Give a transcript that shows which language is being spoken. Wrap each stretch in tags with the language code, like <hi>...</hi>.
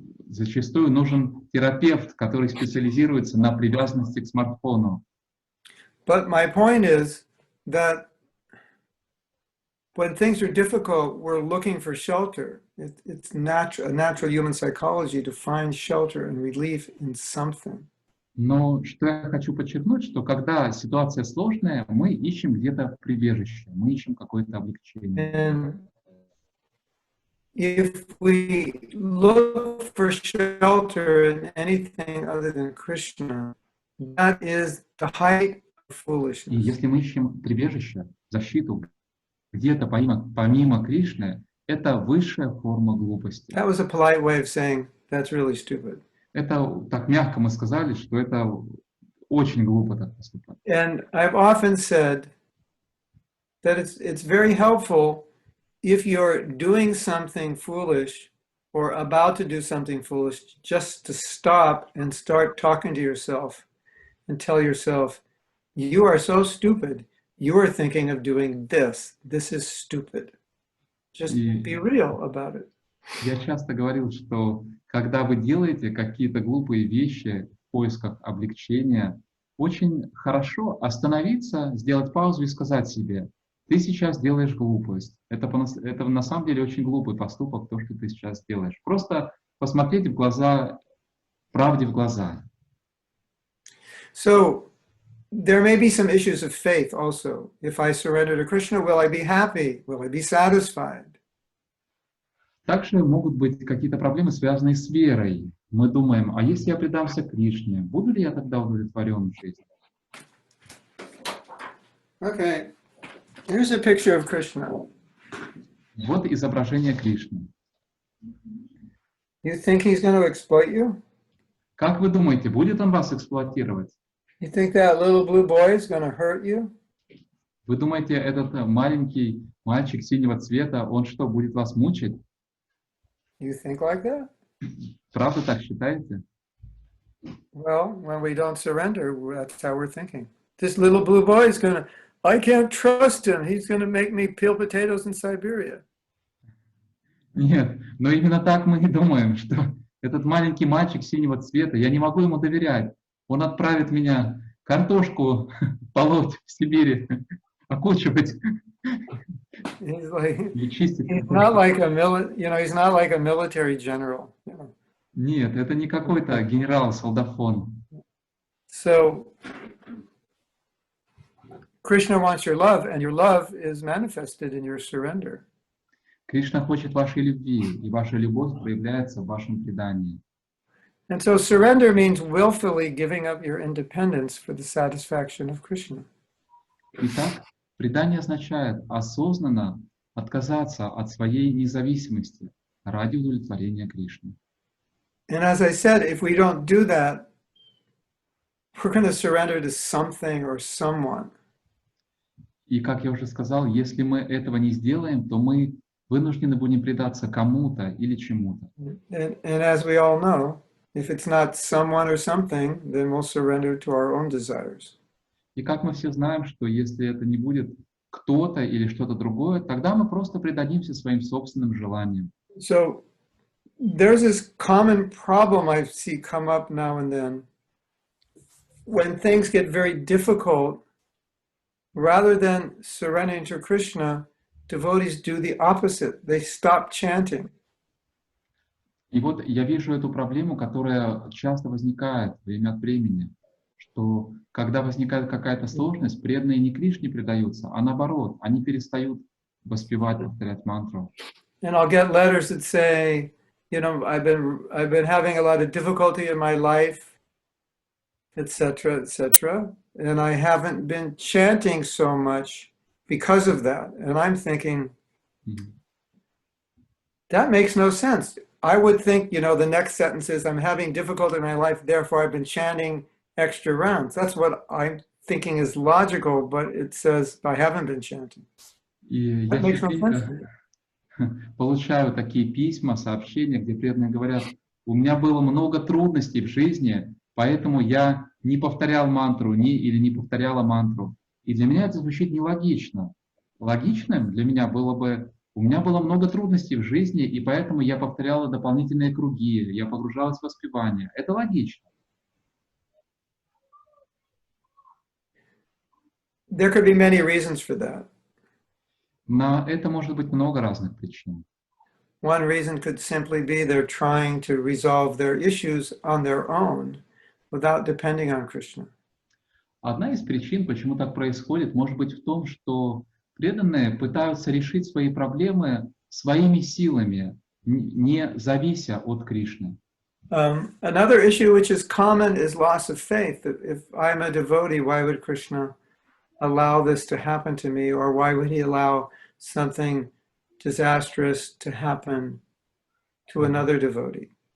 <ru>Зачастую нужен терапевт, который специализируется на привязанности к смартфону.</ru> <en>But my point is that when things are difficult, we're looking for shelter. It's a natural human psychology to find shelter and relief in something.</en> <ru>Но что я хочу подчеркнуть, что когда ситуация сложная, мы ищем где-то прибежище, мы ищем какое-то облегчение.</ru> <en>And if we look for shelter in anything other than Krishna, that is the height of</en> <ru>И</ru> <en>foolishness.</en> <ru>если мы ищем прибежище, защиту где-то помимо Кришны, это высшая форма глупости.</ru> <en>That was a polite way of saying that's really stupid.</en> <ru>Это так мягко мы сказали, что это очень глупо так поступать.</ru> <en>And I've often said that it's very helpful if you're doing something foolish or about to do something foolish, just to stop and start talking to yourself and tell yourself, you are so stupid, you are thinking of doing this. This is stupid. Just be real about it.</en> <ru>Я часто говорил, что когда вы делаете какие-то глупые вещи в поисках облегчения, очень хорошо остановиться, сделать паузу и сказать себе: ты сейчас делаешь глупость. Это на самом деле очень глупый поступок, то, что ты сейчас делаешь. Просто посмотреть в глаза, правде в глаза.</ru> <en>So there may be some issues of faith also. If I surrender to Krishna, will I be happy? Will I be satisfied?</en> <ru>Также могут быть какие-то проблемы, связанные с верой. Мы думаем, а если я предамся Кришне, буду ли я тогда удовлетворен в жизни?</ru> <en>Okay, here's a picture of Krishna.</en> <ru>Вот изображение Кришны.</ru> <en>You think he's going to exploit you?</en> <ru>Как вы думаете, будет он вас эксплуатировать?</ru> <en>You think that little blue boy is going to hurt you?</en> <ru>Вы думаете, этот маленький мальчик синего цвета, он что, будет вас мучить?</ru> <en>You think like that?</en> <ru>Правда так считаете?</ru> <en>Well, when we don't surrender, that's how we're thinking. This little blue boy is going to, I can't trust him. He's going to make me peel potatoes in Siberia.</en> <ru>Нет, но именно так мы и думаем, что этот маленький мальчик синего цвета, я не могу ему доверять. Он отправит меня картошку полоть в Сибири, окучивать</ru> <en>He's like,</en> <ru>или чистить.</ru> <en>he's not like a he's not like a military general.</en> <ru>Нет, это не какой-то генерал-солдафон.</ru> <en>So Krishna wants your love, and your love is manifested in your surrender.</en> <ru>Кришна хочет вашей любви, и ваша любовь проявляется в вашем предании.</ru> <en>And so surrender means willfully giving up your independence for the satisfaction of Krishna.</en> <ru>Итак, предание означает осознанно отказаться от своей независимости ради удовлетворения Кришны.</ru> <en>And as I said, if we don't do that, we're going to surrender to something or someone.</en> <ru>И, как я уже сказал, если мы этого не сделаем, то мы вынуждены будем предаться кому-то или чему-то.</ru> <en>And as we all know, if it's not someone or something, then we'll surrender to our own desires.</en> <ru>И как мы все знаем, что если это не будет кто-то или что-то другое, тогда мы просто предадимся своим собственным желаниям.</ru> <en>So there's this common problem I see come up now and then. When things get very difficult, rather than surrendering to Krishna, devotees do the opposite. They stop chanting.</en> <ru>И вот я вижу эту проблему, которая часто возникает время от времени, что когда возникает какая-то сложность, преданные не Кришне предаются, а наоборот, они перестают воспевать, повторять мантру.</ru> <en>And I'll get letters that say, I've been having a lot of difficulty in my life, etc., etc., and I haven't been chanting so much because of that. And I'm thinking, that makes no sense. I would think, the next sentence is, I'm having difficulty in my life, therefore I've been chanting extra rounds. That's what I'm thinking is logical, but it says, I haven't been chanting.</en> <ru>И</ru> <en>That</en> <ru>я</ru> <en>makes no sense.</en> <ru>получаю такие письма, сообщения, где преданные говорят, у меня было много трудностей в жизни, поэтому я не повторял мантру или не повторяла мантру. И для меня это звучит нелогично. Логичным для меня было бы, у меня было много трудностей в жизни, и поэтому я повторяла дополнительные круги, я погружалась в воспевание. Это логично.</ru> <en>There could be many reasons for that.</en> <ru>На это может быть много разных причин.</ru> <en>One reason could simply be they're trying to resolve their issues on their own without depending on Krishna.</en> <ru>Одна из причин, почему так происходит, может быть в том, что преданные пытаются решить свои проблемы своими силами, не завися от Кришны.</ru> <en>Another issue which is common is loss of faith. If I'm a devotee, why would Krishna allow this to happen to me? Or why would he allow something disastrous to happen to another devotee?</en>